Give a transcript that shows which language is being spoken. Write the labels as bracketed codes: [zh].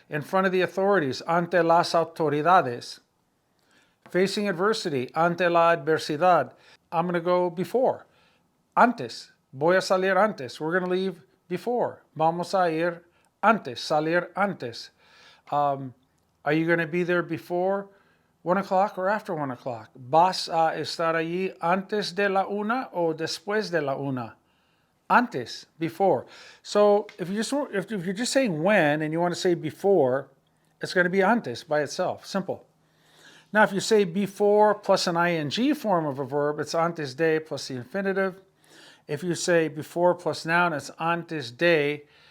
[en] In front of the authorities, [es] ante las autoridades. [en] Facing adversity, [es] ante la adversidad. [en] I'm going to go before. Antes. [es] Voy a salir antes. [en] We're going to leave before. [es] Vamos a ir antes. Salir antes. [en] Are you going to be there before 1 o'clock or after 1 o'clock? [es] ¿Vas a estar allí antes de la una o después de la una? Antes, before. [en] So if you're just saying when and you want to say before, it's going to be antes by itself. Simple. Now, if you say before plus an ing form of a verb, it's antes de plus the infinitive. If you say before plus noun, it's antes de